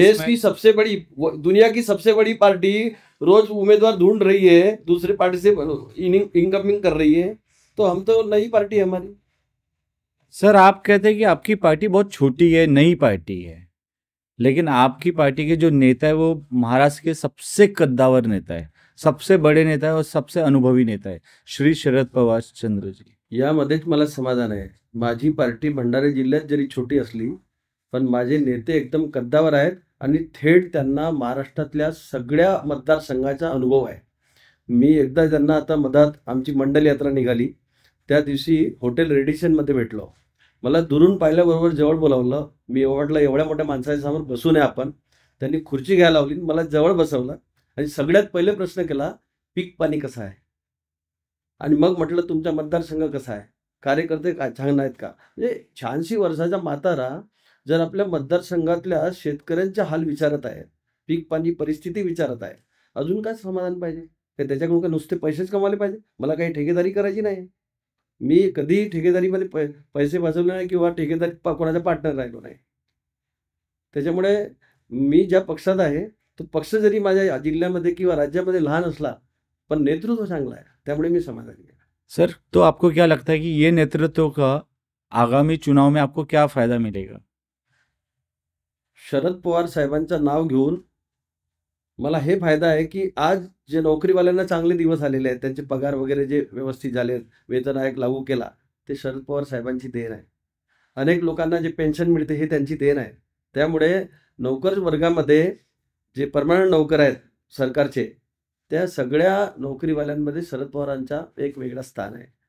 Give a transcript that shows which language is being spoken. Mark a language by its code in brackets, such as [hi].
[hi] देश की सबसे बड़ी, दुनिया की सबसे बड़ी पार्टी रोज उम्मीदवार ढूंढ रही है, दूसरी पार्टी से इनकमिंग कर रही है, तो हम तो नई पार्टी है हमारी. सर, आप कहते हैं कि आपकी पार्टी बहुत छोटी है, नई पार्टी है, लेकिन आपकी पार्टी के जो नेता है वो महाराष्ट्र के सबसे कद्दावर नेता है, सबसे बड़े नेता है और सबसे अनुभवी नेता है, श्री शरद पवार चंद्र जी. [mr] यामध्येच मला समाधान आहे. माझी पार्टी भंडारा जिल्ह्यात जरी छोटी असली पण माझे नेते एकदम कद्दावर आहेत आणि थेट त्यांना महाराष्ट्रातल्या सगळ्या मतदारसंघाचा अनुभव आहे. मी एकदा त्यांना आता मधात आमची मंडल यात्रा निघाली त्या दिवशी हॉटेल रेडिशनमध्ये भेटलो. मला दुरून पाहिल्याबरोबर जवळ बोलावलं. मी म्हटलं एवढ्या मोठ्या माणसाच्या समोर बसू नये आपण. त्यांनी खुर्ची घ्यायला लावली, मला जवळ बसवलं आणि सगळ्यात पहिले प्रश्न केला, पीक पाणी कसं आहे. आणि मग म्हटलं तुमचा मतदारसंघ कसा आहे, कार्यकर्ते काय छान आहेत का. म्हणजे 86 वर्षाचा म्हातारा जर आपल्या मतदारसंघातल्या शेतकऱ्यांचा हाल विचारत आहे, पीक पाणी परिस्थिती विचारत आहे, अजून काय समाधान पाहिजे. ते त्याच्याकडून काय नुसते पैसेच कमावले पाहिजे. मला काही ठेकेदारी करायची नाही. मी कधी ठेकेदारीमध्ये पैसे वाचवले नाही किंवा ठेकेदारी कोणाचा पार्टनर राहिलो नाही. त्याच्यामुळे मी ज्या पक्षात आहे तो पक्ष जरी माझ्या जिल्ह्यामध्ये किंवा राज्यामध्ये लहान असला पण नेतृत्व चांगला आहे, त्यामुळे मी समाधानी आहे. [hi] सर, तो आपको क्या लगता है कि ये नेतृत्व का आगामी चुनाव में आपको क्या फायदा मिलेगा? [mr] शरद पवार साहेबांचं नाव घेऊन मला हे फायदा आहे की आज जे नोकरीवाल्यांना चांगले दिवस आलेले आहेत, त्यांचे पगार वगैरे जे व्यवस्थित झाले, वेतन आयोग लागू केला, ते शरद पवार साहेबांची देण आहे. अनेक लोकांना जे पेन्शन मिळते हे त्यांची देण आहे. त्यामुळे नोकर वर्गामध्ये जे परमनंट नोकर आहेत सरकारचे, त्या सगळ्या नोकरीवाल्यांमध्ये शरद पवारांचा एक वेगळा स्थान आहे.